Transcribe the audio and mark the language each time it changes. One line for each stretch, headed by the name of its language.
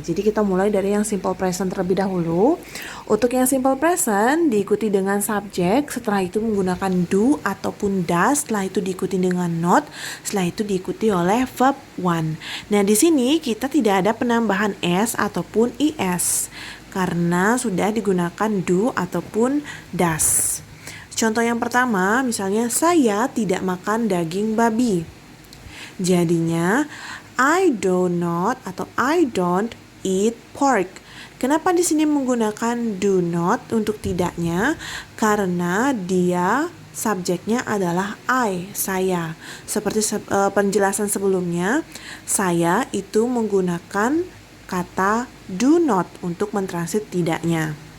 Indonesian: Jadi kita mulai dari yang simple present terlebih dahulu. Untuk yang simple present diikuti dengan subjek, setelah itu menggunakan do ataupun does, setelah itu diikuti dengan not, setelah itu diikuti oleh verb one. Nah, di sini kita tidak ada penambahan s ataupun is karena sudah digunakan do ataupun does. Contoh yang pertama, misalnya saya tidak makan daging babi. Jadinya
English: I do not
Indonesian: atau
English: I don't eat pork.
Indonesian: Kenapa di sini menggunakan do not untuk tidaknya? Karena dia subjeknya adalah I, saya. Seperti penjelasan sebelumnya, saya itu menggunakan kata do not untuk mentranslate tidaknya.